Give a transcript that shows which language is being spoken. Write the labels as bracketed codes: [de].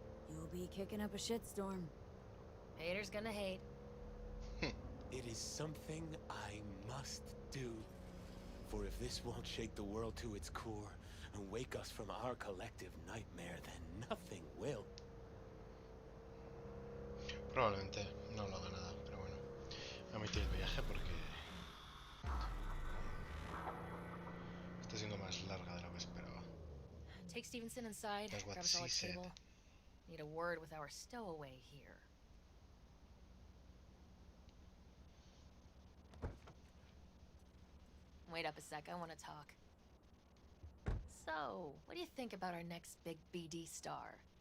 [en] You'll be kicking up a shitstorm. Haters gonna hate. It is something I must do. For if this won't shake the world to its core and wake us from our collective nightmare, then nothing will. [es] Probablemente no lo haga nada, pero bueno. Omití el viaje porque está siendo más larga de lo que esperaba. [en] Take Stevenson inside, That's what grab us all a she said. table. Need a word with our stowaway here. Wait up a sec, I want to talk. So, what do you think about our next big BD star?